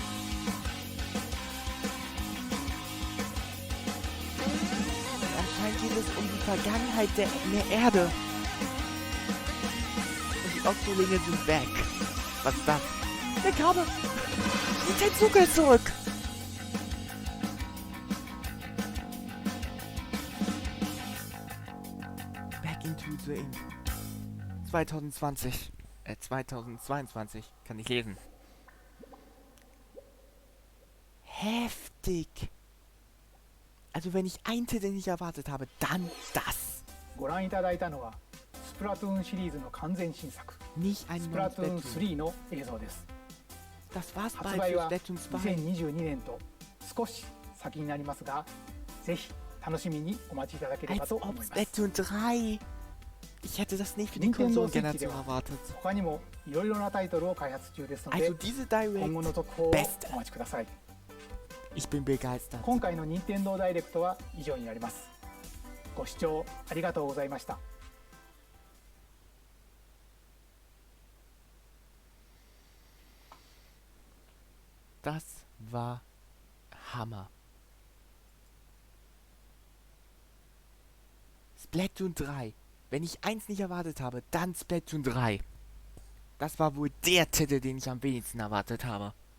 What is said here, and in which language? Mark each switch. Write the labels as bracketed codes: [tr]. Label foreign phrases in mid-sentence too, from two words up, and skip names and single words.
[de] Anscheinend geht es um die Vergangenheit der Erde. Und die Oktolinge sind weg. Was ist das? Der Kabel! Die Tetsuka ist zurück! [en] Back into the Ink. [de] 2022 kann ich lesen. Heftig. Also wenn ich einen Titel nicht erwartet habe, dann das. [ja] ご覧いただいたのはスプラトゥーンシリーズの完全新作 [de] Nicht ein [ja] スプラトゥーン3の映像です。 [de] Das war's [ja] 発 [de] bald [ja] 売 [de] für [ja] は [de] Splatoon 2. [ja] 2022年と少し先になりますが、ぜひ楽しみにお待ちいただければ [de] Als [ja] と思 [de] ob [ja] います。 [de] Splatoon 3. Ich hätte das nicht für die [ja] Nintendo Switch で [de] Konsolengeneration [ja] は [de] erwartet. [ja] 他にもいろいろなタイトルを開発中ですの [de] Also [ja] で、 [de] diese [ja] 今後の [de] Direct, [ja] 続報を [de] Beste. [ja] お待ちください。 [de] Ich bin begeistert. [ja] 今回の任天堂ダイレクトは以上になります。ご視聴ありがとうございました。 [de] Das war Hammer. Splatoon 3. Wenn ich eins nicht erwartet habe, dann Splatoon 3. Das war wohl der Titel, den ich am wenigsten erwartet habe.